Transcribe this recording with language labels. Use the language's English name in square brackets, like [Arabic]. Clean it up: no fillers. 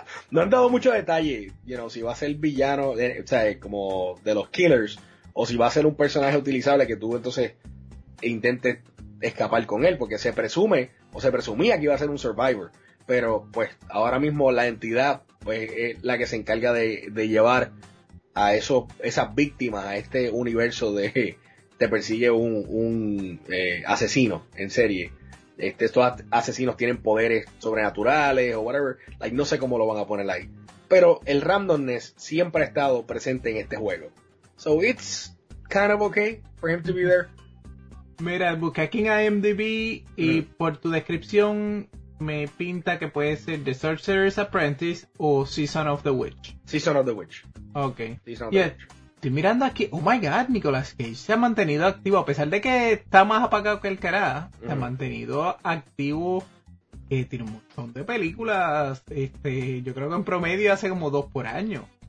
[Spanish] No han dado mucho detalle, [English] you know, [Spanish] si va a ser villano, o sea, como de los killers, o si va a ser un personaje utilizable que tú entonces intentes escapar con él, porque se presume o se presumía que iba a ser un survivor, pero pues ahora mismo la entidad pues es la que se encarga de llevar a esas víctimas a este universo de te persigue un asesino en serie. Estos asesinos tienen poderes sobrenaturales o whatever. [English] Like, [Spanish] no sé cómo lo van a poner ahí. Pero el randomness siempre ha estado presente en este juego. [English] So it's kind of okay for him to be there. [Spanish] Mira, busqué aquí en IMDb y por tu descripción me pinta que puede ser The Sorcerer's Apprentice o Season of the Witch. [English] Season of the Witch. Okay. Season of the Witch. [Spanish] Estoy mirando aquí, [English] oh my god, [Spanish] Nicolas Cage se ha mantenido activo, a pesar de que está más apagado que el cará, se ha mantenido activo, tiene un montón de películas, yo creo que en promedio hace como dos por año.